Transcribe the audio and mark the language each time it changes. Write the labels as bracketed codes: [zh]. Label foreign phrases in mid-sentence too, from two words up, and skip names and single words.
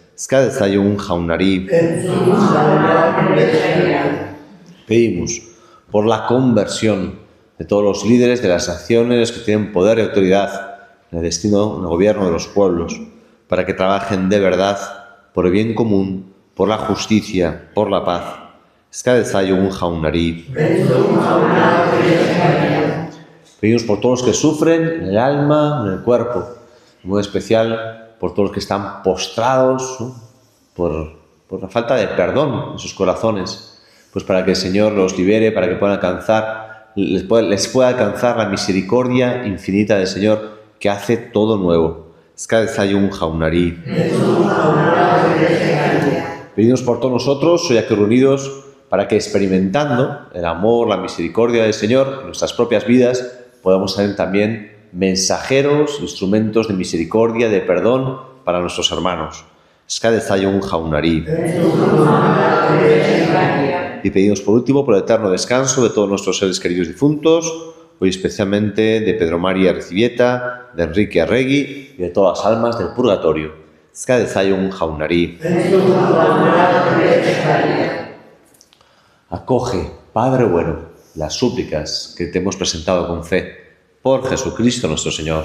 [es] Pedimos por la conversión de todos los líderes de las naciones que tienen poder y autoridad en el destino, en el gobierno de los pueblos, para que trabajen de verdad por el bien común, por la justicia, por la paz. [eu] Eska dezaiogun jaunari. [es] Pedimos por todos los que sufren en el alma, en el cuerpo, de modo especial por todos los que están postrados, ¿no? por la falta de perdón en sus corazones, pues para que el Señor los libere, para que puedan les pueda alcanzar la misericordia infinita del Señor que hace todo nuevo. [eu] Eska dezaiogun jaunari. [es] Pedimos por todos nosotros, hoy aquí reunidos, para que experimentando el amor, la misericordia del Señor en nuestras propias vidas, podamos ser también mensajeros, instrumentos de misericordia, de perdón para nuestros hermanos. [eu] Eska dezaiogun jaunari. [es] Y pedimos por último por el eterno descanso de todos nuestros seres queridos difuntos, hoy especialmente de Pedro María Arcibieta, de Enrique Arregui y de todas las almas del purgatorio. [eu] Eska dezaiogun jaunari. [es] Acoge, Padre bueno, las súplicas que te hemos presentado con fe por Jesucristo nuestro Señor.